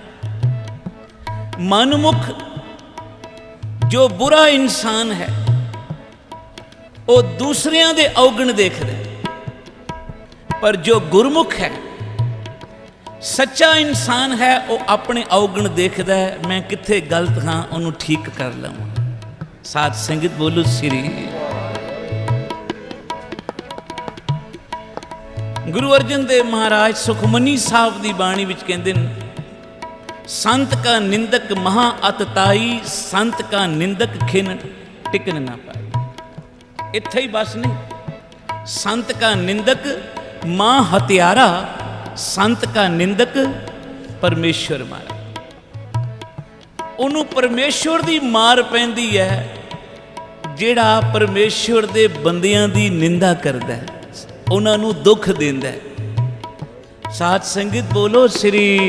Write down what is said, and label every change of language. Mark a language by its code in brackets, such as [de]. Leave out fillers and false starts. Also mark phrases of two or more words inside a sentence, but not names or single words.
[pa] ਮਨਮੁਖ ਜੋ ਬੁਰਾ ਇਨਸਾਨ ਹੈ ਵੋ ਦੂਸਰਿਆਂ ਦੇ ਔਗਣ ਦੇਖਦਾ, ਪਰ ਜੋ ਗੁਰਮੁਖ ਹੈ, ਸੱਚਾ ਇਨਸਾਨ ਹੈ, ਵੋ ਅਪਣੇ ਔਗਣ ਦੇਖਦਾ ਹੈ। ਮੈਂ ਕਿੱਥੇ ਗਲਤ ਹਾਂ ਉਨ੍ਹੋਂਨੇ ਠੀਕ ਕਰ ਲਵਾਂ। ਸਾਥ ਸੰਗਤ ਬੋਲੋ ਸ੍ਰੀ। ਗੁਰੂ ਅਰਜਨ ਦੇਵ ਮਹਾਰਾਜ ਸੁਖਮਨੀ ਸਾਹਬ ਕੀ ਬਾਣੀ ਵਿਚ ਕਹਿੰਦੇ ਨੇ, ਸੰਤ ਕਾ ਨਿੰਦਕ ਮਹਾ ਅਤਤਾਈ, ਸੰਤ ਕਾ ਨਿੰਦਕ ਖਿਨ ਟਿਕਨ ਨਾ ਪਾਏ। ਇੱਥੇ ਹੀ ਬੱਸ ਨਹੀਂ, ਸੰਤ ਕਾ ਨਿੰਦਕ ਮਾਂ ਹੱਤਿਆਰਾ, ਸੰਤ ਕਾ ਨਿੰਦਕ ਪਰਮੇਸ਼ਵਰ ਮਾਰਾ। ਉਨ੍ਹੋਂਨੇ ਪਰਮੇਸ਼ਵਰ ਕੀ ਮਾਰ ਪੈਂਦੀ ਹੈ ਜਿਹੜਾ ਪਰਮੇਸ਼ਵਰ ਦੇ ਬੰਦਿਆਂ ਦੀ ਨਿੰਦਾ ਕਰਦਾ ਹੈ, ਉਨ੍ਹੋਂਨੇ ਦੁੱਖ ਦੇਂਦਾ ਹੈ। ਸਾਥ ਸੰਗਤ ਬੋਲੋ ਸ੍ਰੀ।